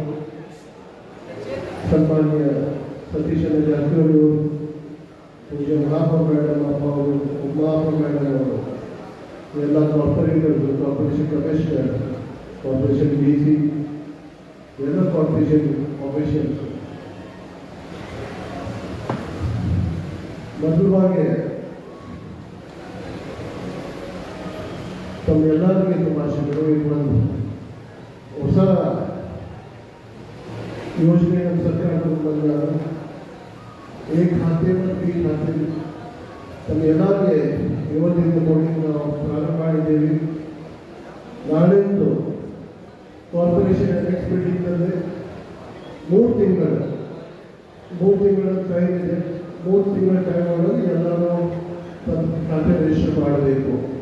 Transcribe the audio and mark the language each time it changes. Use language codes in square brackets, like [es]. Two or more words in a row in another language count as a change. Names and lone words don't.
[kn] ಸನ್ಮಾನ್ಯ ಸತೀಶ್ ಜಾರಕಿಹೊಳಿ ಅವರು, ಪೂಜ್ಯ ಮಹಾಪ್ಪ ಮೇಡಮ್ ಅಪ್ಪ ಅವರು, ಉಮಾಪ್ಪ ಮೇಡಮ್ ಅವರು, ಎಲ್ಲ ಕಾರ್ಪೊರೇಟರ್ಗಳು, [en] corporation commissioner, corporation DC, [kn] ಎಲ್ಲ [en] corporation officials, [kn] ಮೊದಲವಾಗಿ ತಮ್ಮೆಲ್ಲರಿಗೆ ಶುಭಾಶಯಗಳು. ಇದು ಒಂದು ಹೊಸ ಯೋಜನೆ ನಮ್ಮ ಸರ್ಕಾರದಿಂದ ಬಂದಾಗ [hi] एक खाते में 3 खाते [kn] ತಮ್ಮೆಲ್ಲರಿಗೆ ಇವತ್ತಿನ ಮೋಡಿಂಗ್ ನಾವು ಪ್ರಾರಂಭ ಮಾಡಿದ್ದೇವೆ. ನಾಳೆಂದು [en] corporation next meetingನಲ್ಲಿ [kn] 3 ತಿಂಗಳ ಟೈಮ್ ಇದೆ. 3 ತಿಂಗಳ ಟೈಮ್ ಒಳಗೆ ಎಲ್ಲರೂ ತಮ್ಮ ಖಾತೆ ರಿಜಿಸ್ಟರ್ ಮಾಡಬೇಕು.